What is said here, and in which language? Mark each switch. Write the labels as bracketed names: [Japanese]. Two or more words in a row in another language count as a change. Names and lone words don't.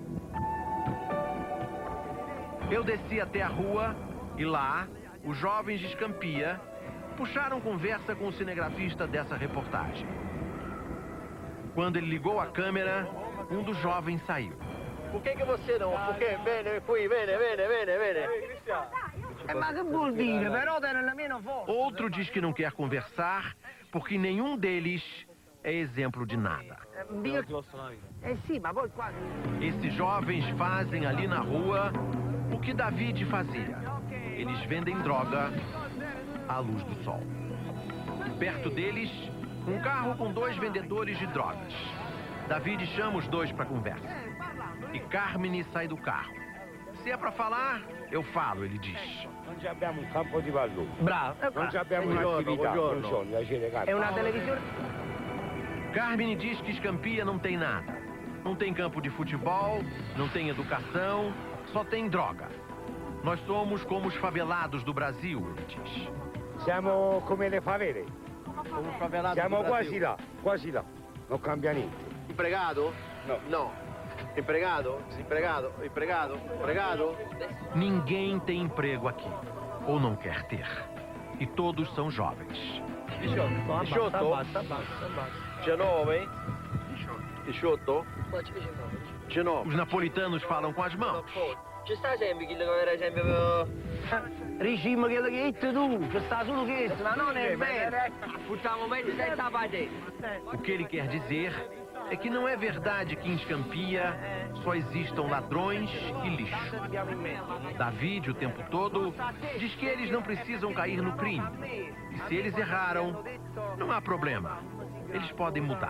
[Portuguese] Eu desci até a rua e lá, os jovens de Scampia puxaram conversa com o cinegrafista dessa reportagem. Quando ele ligou a câmera, um dos jovens saiu. Por que você não? Porque vem qui, vem. [Italian] Ma che vuol dire? Però nella mia foto. [Portuguese] Outro diz que não quer conversar porque nenhum deles é exemplo de nada. [Italian] Sì, ma poi qua... [Portuguese] Esses jovens fazem ali na rua o que David fazia. Eles vendem droga à luz do sol. Perto deles, Um carro com 2 vendedores de drogas. David chama os 2 para conversa. E Carmine sai do carro. Se é para falar, eu falo, ele diz. [Italian] Non abbiamo un campo di pallone. Bravo. Non abbiamo un'attività, funzioni, la Cinecarta. [Portuguese] É uma televisão. Carmine diz que Scampia não tem nada. Não tem campo de futebol, não tem educação, só tem droga. Nós somos como os favelados do Brasil, ele diz. [Italian] Siamo come le favele. [Portuguese] Como favelados [Italian] Siamo [Portuguese] do Brasil. [Italian] quasi là. Non cambia niente. [Portuguese] Empregado? [Italian] No. [Portuguese] Não. Empregado? Desempregado? Empregado? Empregado? Ninguém tem emprego aqui. Ou não quer ter. E todos são jovens. 18? 19? 18? 19. Os napolitanos falam com as mãos. [Italian] Ci sta sempre chi per esempio regime che hai detto tu, ci sta solo questo, ma non è vero. Facciamo meglio senza padre. [Portuguese] O que ele quer dizer é que não é verdade que em Scampia só existam ladrões e lixo. David, o tempo todo, diz que eles não precisam cair no crime. E se eles erraram, não há problema. Eles podem mudar.